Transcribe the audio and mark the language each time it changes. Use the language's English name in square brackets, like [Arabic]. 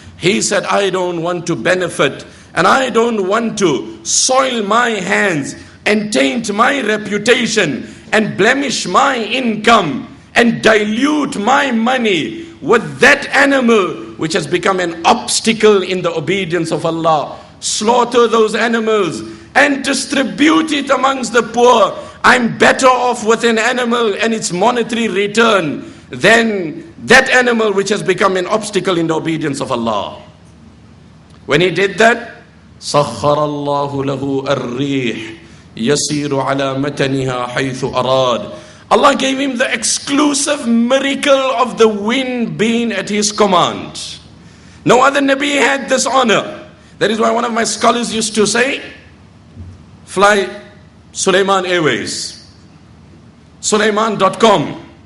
[English] He said, I don't want to benefit, and I don't want to soil my hands and taint my reputation and blemish my income and dilute my money with that animal which has become an obstacle in the obedience of Allah. Slaughter those animals and distribute it amongst the poor. I'm better off with an animal and its monetary return than that animal which has become an obstacle in the obedience of Allah. When he did that, [Arabic] سَخَّرَ اللَّهُ لَهُ الرِّيحِ يَسِيرُ عَلَى مَتَنِهَا حَيْثُ أَرَادَ. [English] Allah gave him the exclusive miracle of the wind being at his command. No other Nabi had this honor. That is why one of my scholars used to say, fly Sulaiman Airways, Sulaiman.com.